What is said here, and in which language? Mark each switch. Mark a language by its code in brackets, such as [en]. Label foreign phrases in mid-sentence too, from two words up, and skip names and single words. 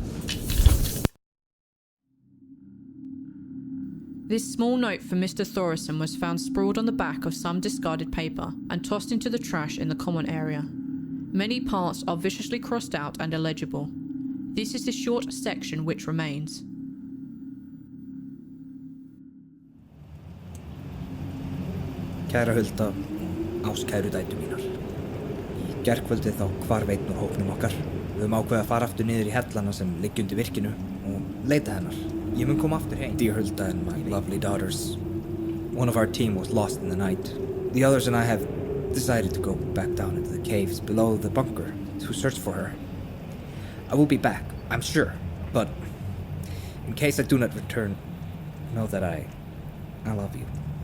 [en] This small note from Mr. Þórirsson was found sprawled on the back of some discarded paper and tossed into the trash in the common area. Many parts are viciously crossed out and illegible. This is the short section which remains. [is] Kæra Hulda, áskæru dætur mínar. Í gærkvöldið þá hvarf einn úr hópnum okkar. Við höfum ákveðið að fara aftur niður í hellana sem liggja undir virkinu og leita hennar. Ég mun koma aftur heim. [en] Dear Hulda and my lovely daughters, one of our team was lost in the night. The others and I have decided to go back down into the caves below the bunker to search for her. I will be back, I'm sure, but in case I do not return, know that I love you.